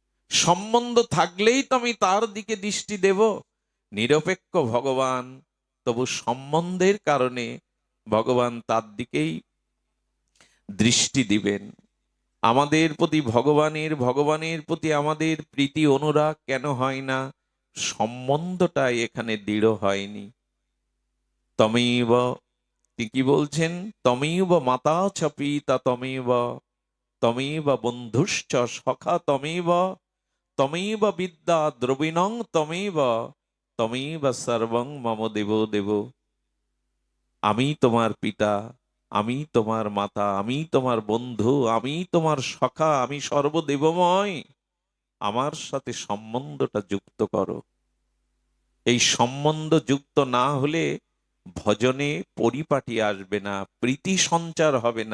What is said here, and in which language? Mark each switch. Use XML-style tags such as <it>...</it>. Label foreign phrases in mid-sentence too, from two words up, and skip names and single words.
<bn>সম্বন্ধ থাকলেই তো আমি তার দিকে দৃষ্টি দেব। নিরপেক্ষ ভগবান, তবু সম্বন্ধের কারণে ভগবান তার দিকেই দৃষ্টি দিবেন। আমাদের প্রতি ভগবানের প্রতি আমাদের প্রীতি অনুরাগ কেন হয় না? সম্বন্ধটা এখানে দৃঢ় হয়নি। তমেব, তিনি কি বলছেন?</bn> <sa>তমেব মাতা চ পিতা তমেব, তমেব বন্ধুশ্চ সখা তমেব, তমেব বিদ্যা দ্রবিণং তমেব, তমেব সর্বং মম দেব দেব।</sa> <bn>আমি তোমার পিতা, আমি তোমার মাতা, আমি তোমার বন্ধু, আমি তোমার সখা, আমি সর্বদেবময়। আমার সাথে সম্বন্ধটা যুক্ত করো। এই সম্বন্ধ যুক্ত না হলে ভজনে পরিপাটি আসবে না, প্রীতি সঞ্চার হবে না।</bn>